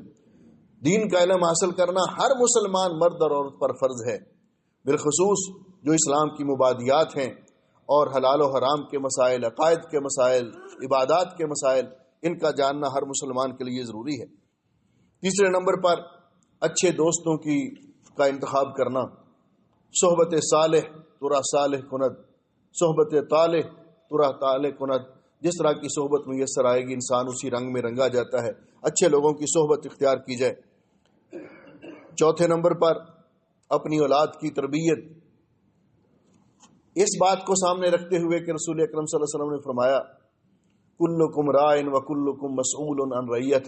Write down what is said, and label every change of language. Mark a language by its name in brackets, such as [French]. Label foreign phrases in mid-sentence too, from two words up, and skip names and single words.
[Urdu] دین کا علم حاصل کرنا ہر مسلمان مرد اور عورت پر فرض ہے، بالخصوص جو اسلام کی مبادیات ہیں اور حلال و حرام کے مسائل، عقائد کے مسائل، عبادات کے مسائل، ان کا جاننا ہر مسلمان کے لیے ضروری ہے. تیسرے نمبر پر اچھے دوستوں کا انتخاب کرنا. [Persian] صحبت صالح ترا صالح کند، صحبت طالح ترا طالح کند. [Urdu] جس طرح کی صحبت میسر آئے گی انسان اسی رنگ میں رنگا جاتا ہے. اچھے لوگوں کی صحبت اختیار کی جائے. چوتھے نمبر پر اپنی اولاد کی تربیت. اس بات کو سامنے رکھتے ہوئے کہ رسول اکرم صلی اللہ علیہ وسلم نے فرمایا [Arabic] کلکم رائن وکلکم مسئول عن رعیتہ.